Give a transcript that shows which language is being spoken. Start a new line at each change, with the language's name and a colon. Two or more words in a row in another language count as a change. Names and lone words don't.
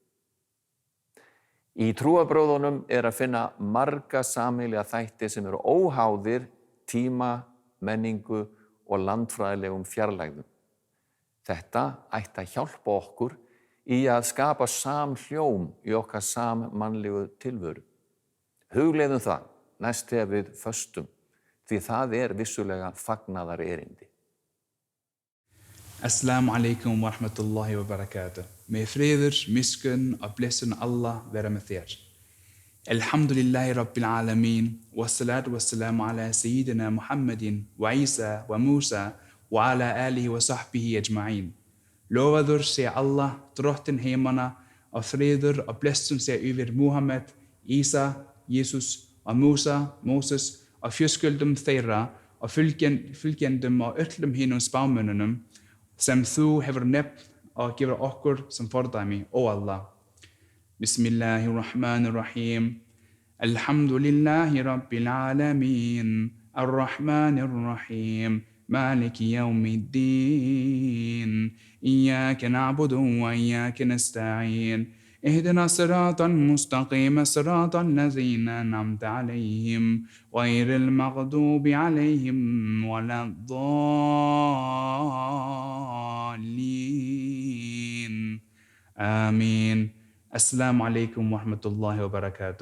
Icelandic: Í trúarbrögðunum er að finna marga sameiginlega þætti sem eru óháðir tíma, menningu og landfræðilegum fjarlægðum. Þetta ætti að hjálpa okkur í að skapa samhljóm í okkar sammannlegu tilveru. Hugleiðum það næst þegar við föstum, því það er vissulega fagnaðar erindi.
Arabic: السلام عليكم ورحمة الله وبركاته.
Icelandic: Með friður, miskunn og blessun Allah vera með þér.
Arabic: الحمد لله رب العالمين، والصلاة والسلام على سيدنا محمد وعيسى وموسى وعلى آله وصحبه أجمعين.
Icelandic: Lofaður sé Allah, drottinn heimanna, og friður og blessun sé yfir Muhammed, Isa, Jesus og Musa, Moses, og fjölskyldum þeirra og fylgjendum og öllum hinum spámönnunum sem þú hefur nefnt og gefur okkur sem fordæmi, ó Allah.
Arabic: بسم الله الرحمن الرحيم. الحمد لله رب العالمين. الرحمن الرحيم. مالك يوم الدين إياك نعبد وإياك نستعين اهدنا صراطا مستقيما صراط الذين أنعمت عليهم غير المغضوب عليهم ولا الضالين آمين. السلام عليكم ورحمة الله وبركاته.